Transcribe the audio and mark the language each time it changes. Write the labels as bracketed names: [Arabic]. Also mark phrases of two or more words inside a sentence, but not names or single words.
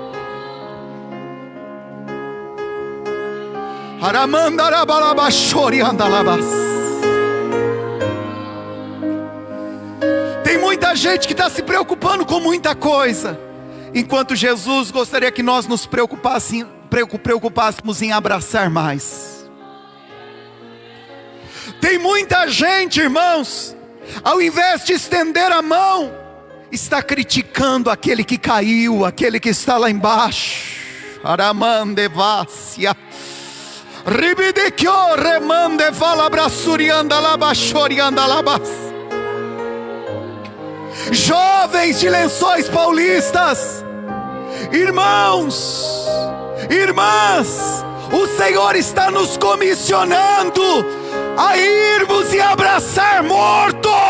[Portuguese] Tem muita gente que está se preocupando com muita coisa, enquanto Jesus gostaria que nós nos preocupássemos em abraçar mais. Tem muita gente, irmãos, ao invés de estender a mão, está criticando aquele que caiu, aquele que está lá embaixo. Aramandevácia. Ribidekyo remande falabrasurianda labachorianda labas. Jovens de Lençóis Paulistas, irmãos, irmãs, o Senhor está nos comissionando a irmos e abraçar morto.